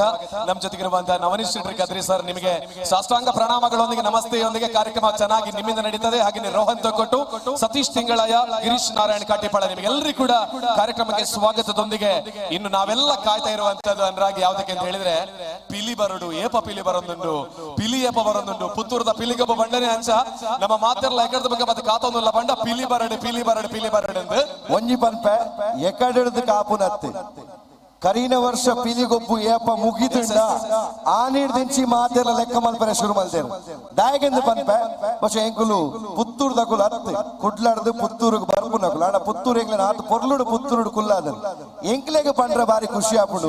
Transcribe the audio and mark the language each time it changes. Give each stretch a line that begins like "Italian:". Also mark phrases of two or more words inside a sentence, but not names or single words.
Kannada: ನಮ್ಮ ಜೊತೆಗಿರುವಂತಹ ನವನೀತ್ ಶೆಟ್ಟಿ ಕದ್ರಿ ಸರ್, ನಿಮಗೆ ಸಾಷ್ಟಾಂಗ ಪ್ರಣಾಮಗಳೊಂದಿಗೆ ನಮಸ್ತೆಯೊಂದಿಗೆ ಕಾರ್ಯಕ್ರಮ ಚೆನ್ನಾಗಿ ನಿಮ್ಮಿಂದ ನಡೀತದೆ. ಹಾಗೆ ರೋಹನ್ ತೊಕೊಟ್ಟು, ಸತೀಶ್ ತಿಂಗಳಯ್ಯ, ಗಿರೀಶ್ ನಾರಾಯಣ್ ಕಾಟಿಪಾಳ, ನಿಮಗೆಲ್ಲರಿಗೂ ಕೂಡ ಕಾರ್ಯಕ್ರಮಕ್ಕೆ ಸ್ವಾಗತದೊಂದಿಗೆ ಇನ್ನು ನಾವೆಲ್ಲ ಕಾಯ್ತಾ ಇರುವಂತದ್ದು ಅನ್ರಾಗಿ ಯಾವ್ದಕ್ಕೆ ಅಂತ ಹೇಳಿದ್ರೆ,
Tulu: ಪಿಲಿ ಬರಡು ಏಪ ಪಿಲಿ ಬರೊಂದುಂಡು, ಪಿಲಿ ಏಪ ಬರೊಂದುಂಡು, ಪುತ್ತೂರದ ಪಿಲಿಗೊಬ್ಬ ಬಂಡನೆ ಅಂಚ ನಮ್ಮ ಮಾತೆರ್ಲ ಎಕಡದ ಬಗ್ಗೆ ಮತ್ತೆ ಕಾತೊಂದುಲ್ಲ ಬಂಡ ಪಿಲಿ ಬರಡು ಪಿಲಿ ಬರಡು ಎಂದು ಒಂಜಿ ಪನ್ಪೆ ಎಕಡೆದು ಕಾಪುನತ್ತೆ ಕರೀನ ವರ್ಷ ಪಿಲಿಗೊಬ್ಬು ಏಪ ಮುಗಿದುಂಡ ಆನಿಡ್ದಿಂಚಿ ಮಾತೆಲ್ಲ ಲೆಕ್ಕ ಮಲ್ಪರೆ ಶುರು ಮಲ್ತೇರು ದಾಯಗೆಂದು ಪನ್ಪೆ പക്ഷെ ಎಂಕುಲು ಪುತ್ತೂರು ದಕುಲು ಅತ್ತೆ ಕುಡ್ಲಾಡ್ದು ಪುತ್ತೂರಿಗೆ ಬರ್ಪು ನಕುಲು ಆಡ ಪುತ್ತೂರು ಎಂಗ್ಲ ಆತ ಪೊರ್ಲುಡು ಪುತ್ತೂರು ಕುಲ್ಲಾದನು ಎಂಕ್ಲೆಗೆ ಪಂಡ್ರೆ ಬಾರಿ ಖುಷಿ ಆಪುಡು.